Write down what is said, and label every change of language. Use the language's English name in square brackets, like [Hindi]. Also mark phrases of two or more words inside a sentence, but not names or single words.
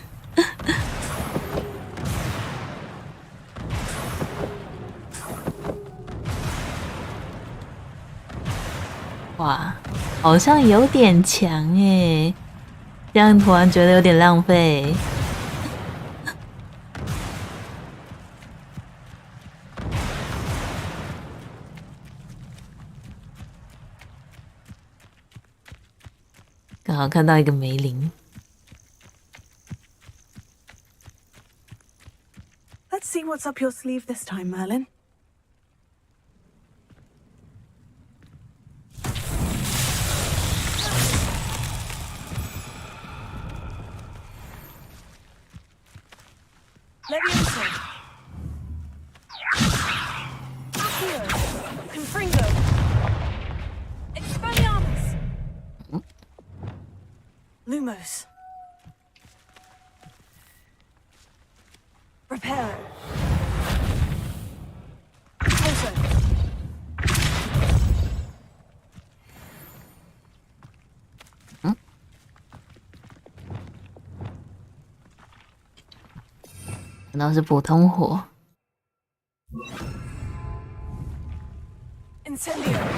[Chinese] 哇，好像有点强耶，这样突然觉得有点浪费。刚好看到一个梅林。 [English] Let's see what's up your sleeve this time, Merlin. [Latin] Levioso. Accio. Confringo. Expelliarmus. Lumos. Reparo. Ʀᴜᴜ。 [Chinese] 难道是普通火？ [Latin] Incendio。